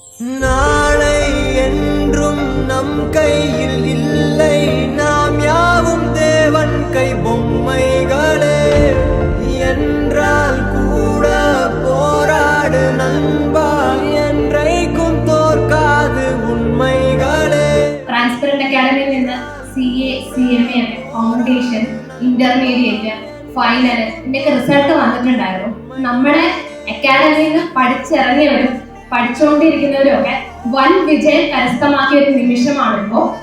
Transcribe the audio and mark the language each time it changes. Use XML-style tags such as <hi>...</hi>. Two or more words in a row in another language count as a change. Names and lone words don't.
<ta>நாளை என்றும் நம் கையில் இல்லை, நாம் யாவும் தேவன் கை பொம்மைகளே. என்றால் கூட போராடு நண்பா, என்றைக்கும் தோற்காது உண்மைகளே.</ta> <ml>ട്രാൻസ്പെറന്റ് അക്കാഡമിയിൽ നിന്ന് CA, CMA, ഫൗണ്ടേഷൻ, ഇന്റർമീഡിയറ്റ്, ഫൈനൽ ഇതിന്റെയൊക്കെ റിസൾട്ട് വന്നിട്ടുണ്ടായിരുന്നു. നമ്മുടെ അക്കാഡമിയിൽ നിന്ന് പഠിച്ചിറങ്ങിയവരും പഠിച്ചുകൊണ്ടിരിക്കുന്നവരും ഒക്കെ വൻ വിജയം കരസ്ഥമാക്കിയ ഒരു നിമിഷമാണിപ്പോ.</ml>